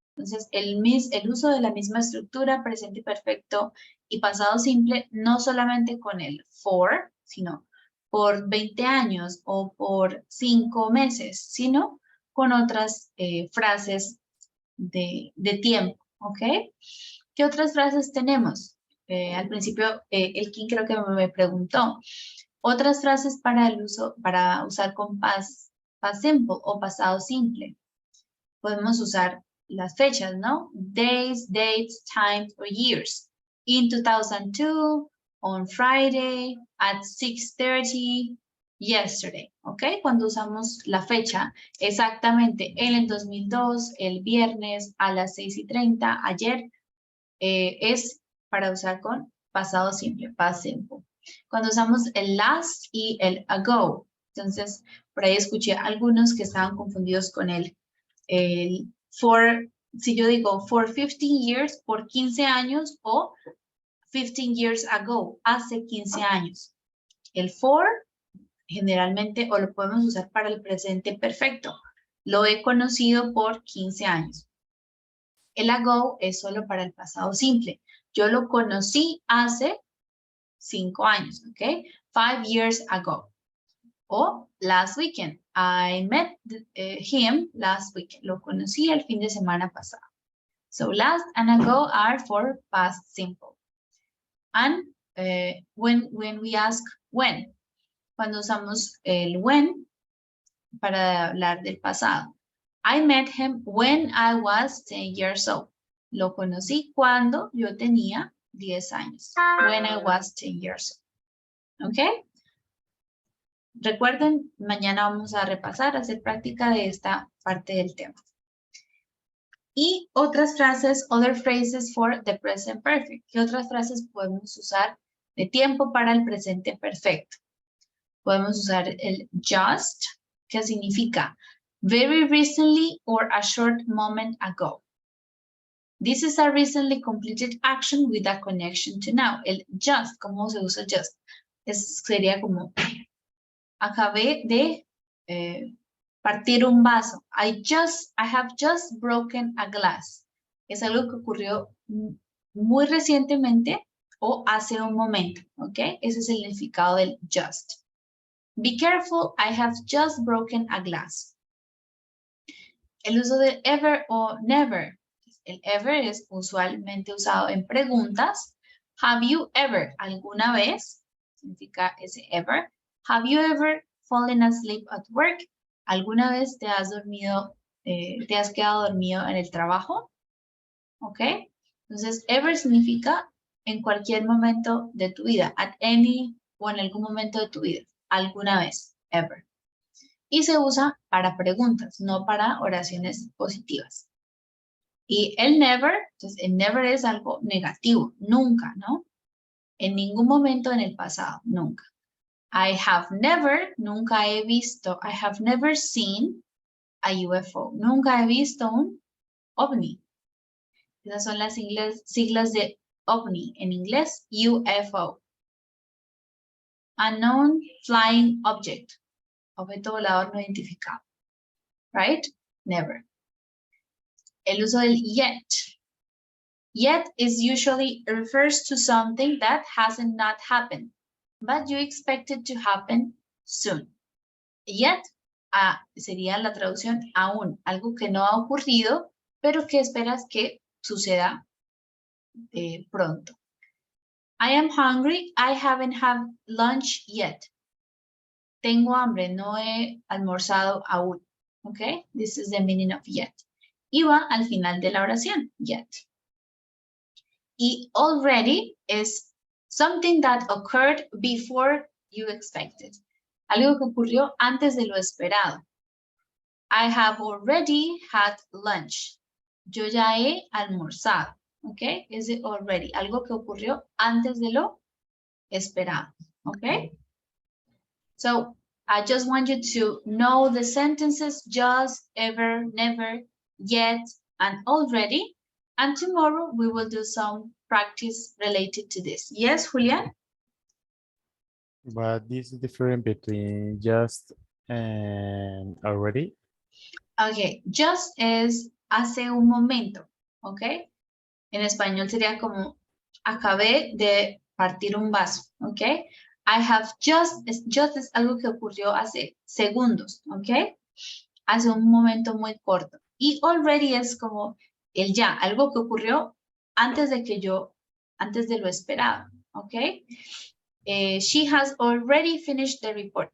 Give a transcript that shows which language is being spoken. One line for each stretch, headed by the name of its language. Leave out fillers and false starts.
Spanish: Entonces, el uso de la misma estructura, presente perfecto y pasado simple, no solamente con el for, sino por 20 años o por 5 meses, sino con otras frases de tiempo, ¿ok? ¿Qué otras frases tenemos? Al principio, el King creo que me preguntó. Otras frases para usar con past simple o pasado simple. Podemos usar las fechas, ¿no?
English: Days, dates, times, or years. In 2002, on Friday, at 6:30, yesterday, ¿ok?
Spanish: Cuando usamos la fecha, exactamente en el 2002, el viernes a las 6:30, ayer, es para usar con pasado simple, past simple. Cuando usamos el last y el ago, entonces por ahí escuché a algunos que estaban confundidos con el for, si yo digo
English: for 15 years,
Spanish: por 15 años, o
English: 15 years ago,
Spanish: hace 15 años. El for generalmente o lo podemos usar para el presente perfecto. Lo he conocido por 15 años. El ago es solo para el pasado simple. Yo lo conocí hace 5 años, ¿ok?
English: 5 years ago.
Spanish: O
English: last weekend. I met him last weekend.
Spanish: Lo conocí el fin de semana pasado.
English: So last and ago are for past simple. And when we ask when,
Spanish: cuando usamos el when para hablar del pasado.
English: I met him when I was 10 years old.
Spanish: Lo conocí cuando yo tenía 10 años.
English: When I was 10 years old.
Spanish: ¿Ok? Recuerden, mañana vamos a repasar, a hacer práctica de esta parte del tema. Y otras frases,
English: other phrases for the present perfect.
Spanish: ¿Qué otras frases podemos usar de tiempo para el presente perfecto? Podemos usar el just, que significa
English: very recently or a short moment ago. This is a recently completed action with a connection to now.
Spanish: El just, ¿cómo se usa just? Sería como, acabé de partir un vaso.
English: I have just broken a glass.
Spanish: Es algo que ocurrió muy recientemente o hace un momento, ¿ok? Ese es el significado del just.
English: Be careful, I have just broken a glass.
Spanish: El uso de ever o never. El ever es usualmente usado en preguntas.
English: Have you ever,
Spanish: alguna vez, significa ese ever.
English: Have you ever fallen asleep at work?
Spanish: ¿Alguna vez te has dormido, te has quedado dormido en el trabajo? ¿Ok? Entonces, ever significa en cualquier momento de tu vida,
English: at any
Spanish: o en algún momento de tu vida, alguna vez, ever. Y se usa para preguntas, no para oraciones positivas. Y el never, entonces el never es algo negativo, nunca, ¿no? En ningún momento en el pasado, nunca.
English: I have never,
Spanish: nunca he visto,
English: I have never seen a UFO.
Spanish: Nunca he visto un ovni. Esas son las siglas de ovni, en inglés, UFO.
English: Unknown flying object.
Spanish: Objeto volador no identificado.
English: Right? Never.
Spanish: El uso del yet.
English: Yet is usually refers to something that hasn't not happened, but you expect it to happen soon.
Spanish: Yet sería la traducción aún, algo que no ha ocurrido, pero que esperas que suceda pronto.
English: I am hungry, I haven't had lunch yet.
Spanish: Tengo hambre, no he almorzado aún.
English: Okay, this is the meaning of yet.
Spanish: Y va al final de la oración, yet.
English: Y already es something that occurred before you expected.
Spanish: Algo que ocurrió antes de lo esperado.
English: I have already had lunch.
Spanish: Yo ya he almorzado. ¿Ok? Es already. Algo que ocurrió antes de lo esperado. ¿Ok?
English: So, I just want you to know the sentences just, ever, never, yet, and already. And tomorrow we will do some practice related to this. Yes, Julian? But this is different between just and already.
Spanish: Ok, just es hace un momento, ¿ok? En español sería como acabé de partir un vaso, ¿ok?
English: I have just
Spanish: es algo que ocurrió hace segundos, ¿ok? Hace un momento muy corto. Y already es como el ya, algo que ocurrió antes de lo esperado, ¿ok?
English: She has already finished the report.